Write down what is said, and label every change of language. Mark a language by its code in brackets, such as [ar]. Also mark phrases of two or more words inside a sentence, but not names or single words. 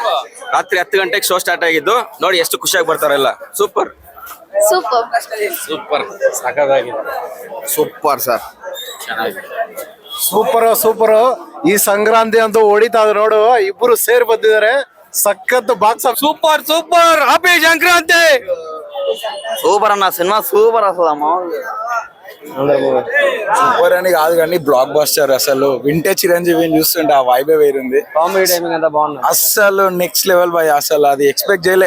[kn] ರಾತ್ರಿ 10 ಗಂಟೆಗೆ ಶೋ ಸ್ಟಾರ್ಟ್ ಆಗಿದ್ದು ನೋಡಿ ಎಷ್ಟು ಖುಷಿಯಾಗಿ ಬರ್ತಾರಲ್ಲ. ಸೂಪರ್ ಸೂಪರ್. ಸೂಪರ್. ಸಾಕಾಗಿದೆ. [en] Super sir. super super. [kn] ಈ ಸಂಕ್ರಾಂತಿ ಅಂತೂ ಹೊಡಿತಾ ನೋಡು. ಇಬ್ರು ಸೇರ್ ಬಂದಿದ್ದಾರೆ. ಸಖತ್ ಬಾಕ್ಸ್. [en] Super super. Happy Sankranti. [te] సూపర్ అన్న. సినిమా సూపర్ అసలు. సూపర్ అని కాదు కానీ బ్లాక్ బస్టర్. అసలు వింటే చిరంజీవిని చూస్తుంటే ఆ వైబే వేరుంది. [en] comedy timing [te] అంతా బాగుంది. అసలు [en] next level boy. [te] అసలు అది ఎక్స్పెక్ట్ చేయలే.